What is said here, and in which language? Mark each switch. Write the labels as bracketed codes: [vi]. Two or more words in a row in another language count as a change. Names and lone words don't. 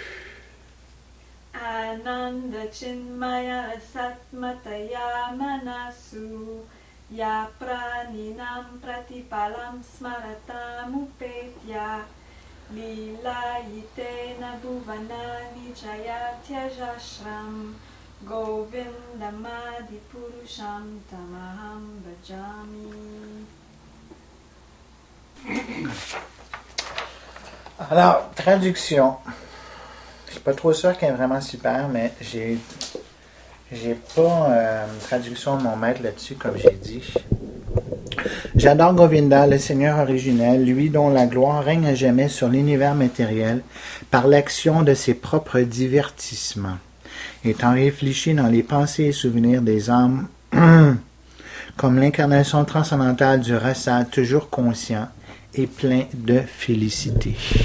[sa] Ananda Chinmaya Satmataya Manasu Ya Praninam Pratipalam Smaratamupetya Lilayitena Bhuvanani Jayatyajashram Govindamadi Purusham Tamaham Bhajami. [fr] Alors, traduction. Je suis pas trop sûr qu'elle est vraiment super, mais j'ai pas une traduction de mon maître là-dessus, comme j'ai dit. J'adore Govinda, le Seigneur originel, lui dont la gloire règne à jamais sur l'univers matériel par l'action de ses propres divertissements, étant réfléchi dans les pensées et souvenirs des âmes comme l'incarnation transcendantale du rasa, toujours conscient et plein de félicité.